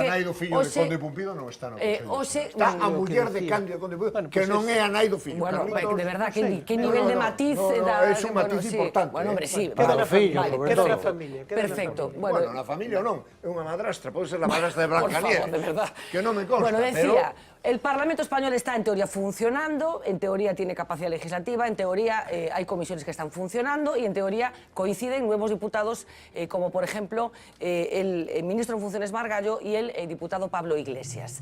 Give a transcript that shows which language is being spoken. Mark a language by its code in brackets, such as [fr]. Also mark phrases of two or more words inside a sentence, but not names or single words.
[gl] nai do fillo de Conde Pumpido non está no Consello. Está a muller de Cándido Conde Pumpido, que non é a nai do fillo. [es] Bueno, de verdad, que nivel de matiz... [gl] É un matiz importante. [es] Bueno, hombre, sí. [gl] Queda na fillo, queda na familia. Perfecto. Bueno, na familia non, é unha madrastra, pode ser a madrastra de Blancanieves. [es] De verdad. [gl] Que non me consta. [es] Bueno, decía, El Parlamento español está en teoría funcionando, en teoría tiene capacidad legislativa, en teoría hay comisiones que están funcionando y en teoría coinciden nuevos diputados como por ejemplo el ministro en funciones Margallo y el diputado Pablo Iglesias.